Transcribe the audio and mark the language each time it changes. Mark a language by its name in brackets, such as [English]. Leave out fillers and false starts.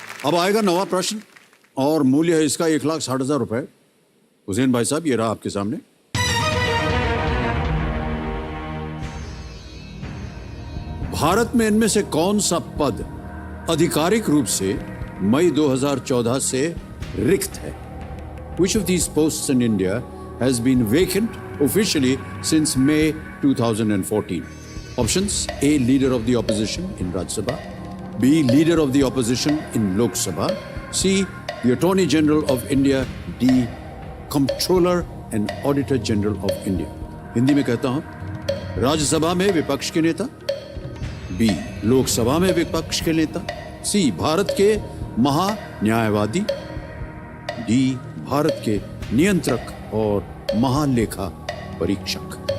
[Hindi] अब आएगा 9वां प्रश्न और मूल्य है इसका 1,60,000 रुपए। हुसैन भाई साहब, ये रहा आपके सामने। भारत में इनमें से कौन सा पद आधिकारिक रूप से मई 2014 से रिक्त है? [English] Which of these posts in India has been vacant officially since May 2014? Options: A. Leader of the opposition in Rajya Sabha, B. Leader of the opposition in Lok Sabha, C. The Attorney General of India, D. Comptroller and Auditor General of India. [Hindi] Hindi में कहता हूं, राज्यसभा में विपक्ष के नेता, B. Lok Sabha में विपक्ष के नेता, C. भारत के महान्यायवादी, D. भारत के नियंत्रक और महालेखा परीक्षक।